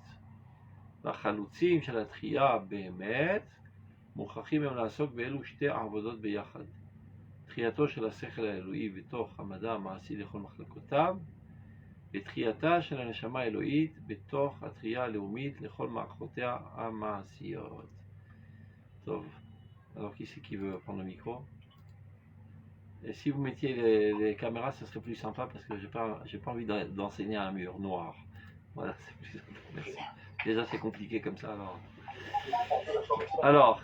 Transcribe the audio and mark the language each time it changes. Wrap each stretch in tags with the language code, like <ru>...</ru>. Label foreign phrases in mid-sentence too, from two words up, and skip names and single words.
<he>והחלוצים של התחייה באמת מוכרחים הם לעסוק באלו שתי עבודות ביחד. תחייתו של השכל האלוהי בתוך המדע המעשי לכל מחלקותיו, ותחייתה של הנשמה האלוהית בתוך התחייה הלאומית לכל מערכותיה המעשיות.</he> <fr>Alors qui c'est qui veut prendre le micro? Et si vous mettiez les caméras, ce serait plus sympa parce que j'ai pas envie d'enseigner à un mur noir. Voilà, c'est plus sympa. Merci. Déjà c'est compliqué comme ça alors.</fr>